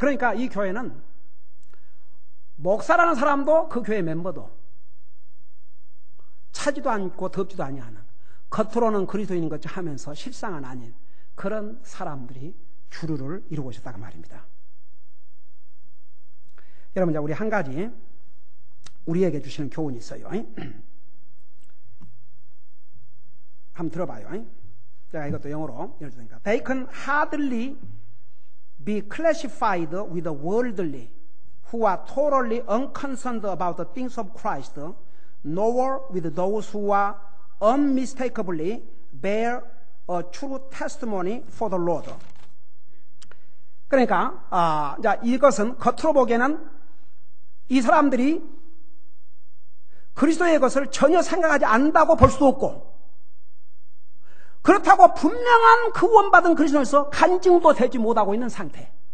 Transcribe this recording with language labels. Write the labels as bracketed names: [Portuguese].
[Korean] 그러니까 이 교회는 목사라는 사람도 그 교회 멤버도 차지도 않고 덥지도 아니하는 겉으로는 그리스도인인 것 하면서 실상은 아닌 그런 사람들이 주류를 이루고 있었다고 말입니다. 여러분, 우리 한 가지 우리에게 주시는 교훈이 있어요. 한번 들어봐요. 제가 이것도 영어로 읽어주니까 [English] They can hardly be classified with the worldly who are totally unconcerned about the things of Christ, nor with those who are unmistakably bear a true testimony for the Lord. [Korean] 그러니까 이것은 겉으로 보기에는 이 사람들이 그리스도의 것을 전혀 생각하지 않는다고 볼 수도 없고 그렇다고 분명한 구원받은 그리스도에서 간증도 되지 못하고 있는 상태.